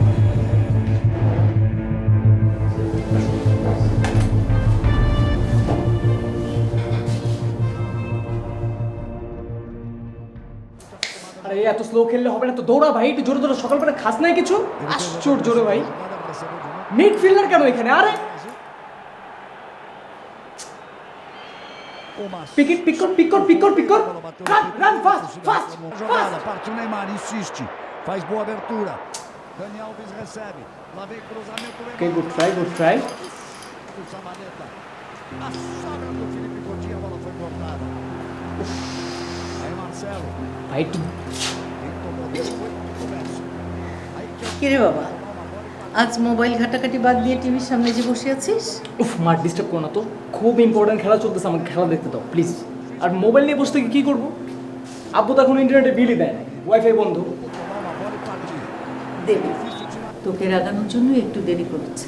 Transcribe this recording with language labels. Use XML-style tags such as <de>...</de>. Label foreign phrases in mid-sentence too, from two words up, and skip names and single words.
<bn>আরে এত স্লো খেললে হবে না তো, দৌড়া ভাই, একটু জোরে জোরে। সকালবেলা খাস নাই কিছু? আশ্চর্য রে ভাই, মিডফিল্ডার কেন এখানে? আরে পিকেট পিক কর</bn> <en>run fast fast fast.</en> <pt>Parte o Neymar, insiste. Faz boa abertura. Dani Alves recebe. Lá vem cruzamento.</pt> <en>Okay, good try.</en> <pt>O Zabaleta. A sobra do Felipe Coutinho. A bola foi cortada. Aí Marcelo.</pt> <bn>ভাই একটু</bn> <pt>Quem tomou dele foi o Verso. Aí que</pt> <bn>কিরে বাবা, আজ মোবাইল ঘাটাঘাটি বাদ দিয়ে টিভির সামনে যে বসে আছিস? উফ, মার ডিস্টার্ব করো না তো, খুব ইম্পর্টেন্ট খেলা চলতেছে, আমাকে খেলা দেখতে দাও প্লিজ। আর মোবাইল নিয়ে বসে থেকে কী করবো? আব্বু তো এখন ইন্টারনেটে বিলই দেয় না, ওয়াইফাই বন্ধ। দেবে, তোকে রাগানোর জন্য একটু দেরি করেছে।</bn>